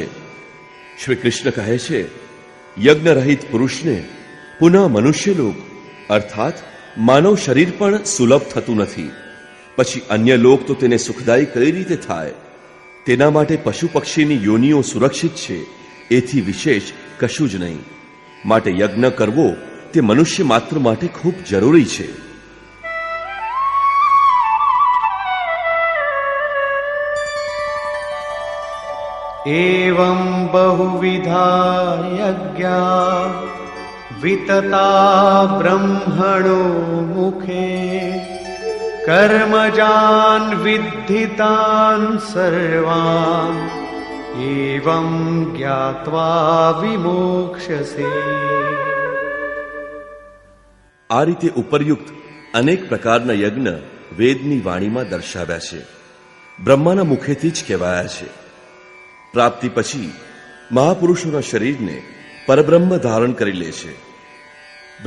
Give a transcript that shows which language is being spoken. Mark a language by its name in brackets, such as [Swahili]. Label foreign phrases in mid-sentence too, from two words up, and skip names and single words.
[Gujarati] શ્રી કૃષ્ણ કહે છે, યજ્ઞ રહિત પુરુષને પુનઃ મનુષ્યલોક અર્થાત માનવ શરીર પણ સુલભ થતું નથી. પછી અન્ય લોક તો તેને સુખદાયી કઈ રીતે થાય? તેના માટે પશુ પક્ષીની યોનિઓ સુરક્ષિત છે, એથી વિશેષ કશું જ નહીં. માટે યજ્ઞ કરવો તે મનુષ્ય માત્ર માટે ખૂબ જરૂરી છે. [Sanskrit] एवं बहुविधा यज्ञा वितता ब्रह्मणो मुखे कर्मजान् विद्धितान् सर्वान् एवं ज्ञात्वा विमोक्ष्यसे. [Gujarati] આ રીતે ઉપરયુક્ત અનેક પ્રકારના યજ્ઞ વેદની વાણીમાં દર્શાવ્યા છે, બ્રહ્માના મુખેથી જ કહેવાયા છે. પ્રાપ્તિ પછી મહાપુરુષોના શરીરને પરબ્રહ્મ ધારણ કરી લે છે.